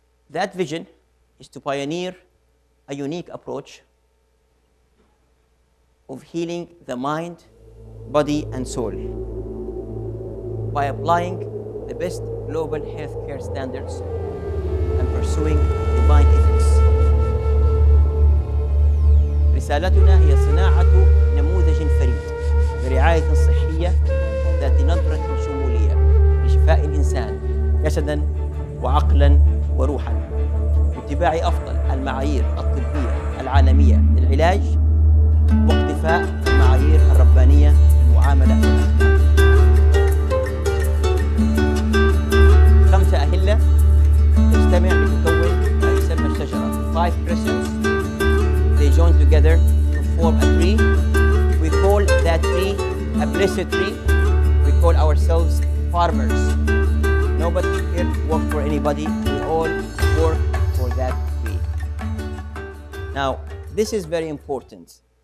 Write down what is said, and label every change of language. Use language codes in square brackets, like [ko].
[en] That vision is to pioneer a unique approach of healing the mind, body, and soul by applying the best global healthcare standards and pursuing divine ethics. [ar] رسالتنا هي صناعة نموذج فريد برعاية صحية ذات نظرة شمولية لشفاء الإنسان جسداً وعقلاً وروحاً باتباع أفضل المعايير الطبية العالمية للعلاج واقتفاء المعايير الربانية للمعاملة والأخلاق. 5 أهلة تجتمع لتكون ما يسمى الشجرة. [en] 5 crystals. They join together to form a tree. We call that tree a blessed tree. We call ourselves farmers. Nobody here works for anybody. We all work for that tree. Now, this is very important.